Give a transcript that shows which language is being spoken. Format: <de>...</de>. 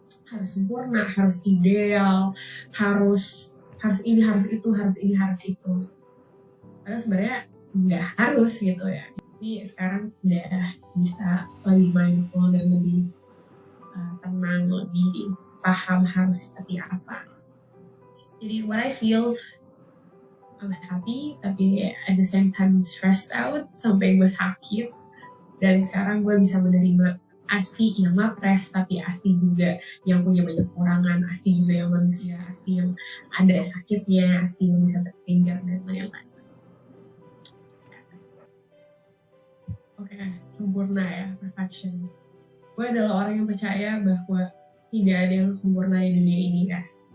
<id>Harus sempurna, harus ideal, harus ini, harus itu, harus ini, harus itu. Karena sebenarnya nggak harus gitu ya. Tapi sekarang udah bisa lebih mindful dan lebih tenang, lebih paham harus seperti apa. Jadi</id> <en>what I feel, I'm happy,</en> <id>tapi</id> <en>at the same time stressed out</en> <id>sampai gue sakit. Dan sekarang gue bisa menerima Asti yang mapres, tapi Asti juga yang punya banyak kekurangan, Asti juga yang manusia, Asti yang ada sakitnya, Asti yang bisa tertinggal dan lain-lain. Oke, sempurna ya, perfection. Gue adalah orang yang percaya bahwa tidak ada yang sempurna di dunia ini kan.</id>